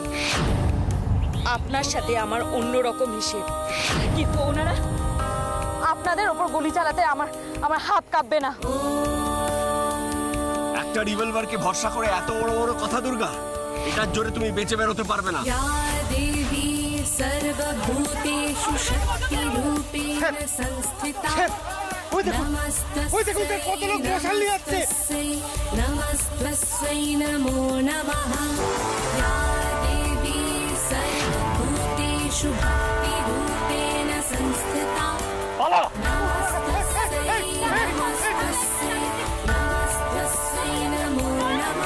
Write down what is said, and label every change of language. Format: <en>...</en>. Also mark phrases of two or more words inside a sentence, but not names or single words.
<bn>আপনার সাথে আমার অন্যরকম হিসেব, কিন্তু ওনারা আপনাদের ওপর গুলি চালাতে আমার হাত কাঁপবে না। একটা রিভলভারকে ভরসা করে এত বড় বড় কথা দুর্গা, এটার জোরে তুমি বেঁচে বেরোতে পারবে না।</bn> <sa>দেবী সর্বভূতেষু শক্তিরূপেণ সংস্থিতা। নমস্তস্যৈ নমো নমঃ। या देवी सर्वभूतेषु भक्तिरूपेण संस्थिता। नमस्तस्यै नमो नमः।</sa>